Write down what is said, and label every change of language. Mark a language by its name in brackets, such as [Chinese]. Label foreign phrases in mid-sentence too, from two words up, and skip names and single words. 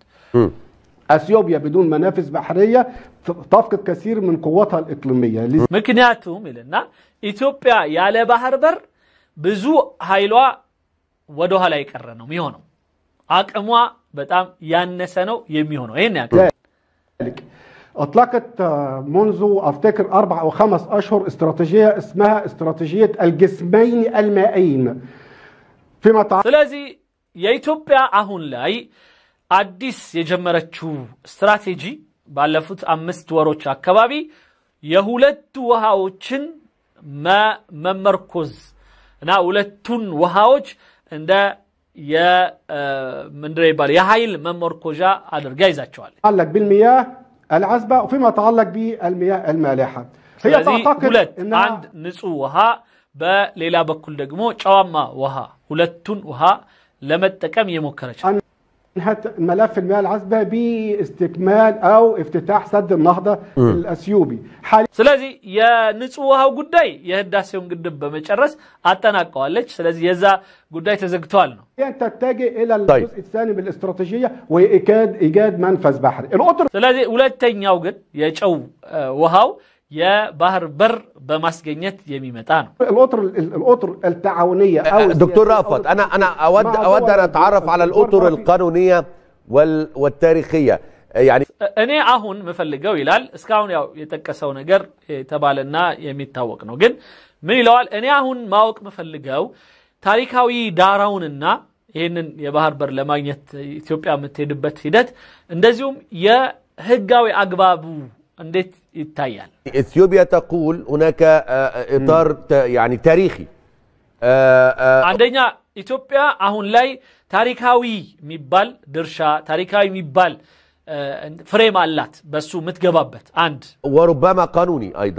[Arabic] اثيوبيا بدون منافذ بحريه تفقد كثير من قوتها الاقليميه [Amharic] ምክንያቱም ይልና ኢትዮጵያ ያለ ባህር በር ብዙ ኃይሏ ወደ ኋላ ይቀር ነው የሚሆነው አቅሟ በጣም ያነሰ ነው የሚሆነው ይሄን ያቀ [Arabic] أطلقت منذ أفتكر 4 أو 5 أشهر استراتيجية اسمها استراتيجية الجسمين المائيين فيما [Amharic] ስለዚህ የኢትዮጵያ አሁን ላይ አዲስ የጀመረችው ስትራቴጂ ባለፉት 5 ወሮች አካባቢ የሁለት ውሃዎችን መመርኮዝ እና ሁለቱን ውሃዎች እንደ ምንድነው ይባል የኃይል መመርኮዣ አድርጋ ይዛቸዋል [Arabic] علق بالمياه العذبة وفيما يتعلق بالمياه المالحة هي تعتقد ان عند [Amharic] نጹህ ውሃ በሌላ በኩል ደግሞ ጨዋማ ውሃ ሁለቱን ውሃ ለመጠቀም የሞከረች [Arabic] انهت ملف المياه العذبة باستكمال او افتتاح سد النهضة الأثيوبي [Amharic] ስለዚህ የንጹህ ውሃው ጉዳይ የህዳሴውን ግድብ በመጨረስ አጠናቀዋለች ስለዚህ የዛ ጉዳይ ተዘግቷል ነው [Arabic] تتجه الى الجزء الثاني من الاستراتيجية وايجاد منفذ بحري القطر [Amharic] ስለዚህ ሁለተኛው ግን የጨው ውሃው የባህር በር በማስገኘት የሚመጣ ነው [Arabic] القطر التعاونية او دكتور رأفت انا اود ان اتعرف على الاطر القانونية والتاريخية يعني [Amharic] እኔ አሁን መፈልገው ይላል እስካሁን ያው የተቀሰው ነገር ተባለና የሚታወቅ ነው ግን ምን ይላል እኔ አሁን ማወቅ መፈልገው ታሪካዊ ዳራውንና ይሄንን የባህር በር ለማግኘት ኢትዮጵያ የምትሄድበት ሂደት እንደዚሁም የህጋዊ አግባቡ እንዴት ይታያል [Arabic] اثيوبيا تقول هناك اطار يعني تاريخي [Amharic] አንደኛ ኢትዮጵያ አሁን ላይ ታሪካዊ የሚባል ድርሻ ታሪካዊ የሚባል فريم አላት በሱ ምትገባበት አንድ [Arabic] وربما قانوني ايضا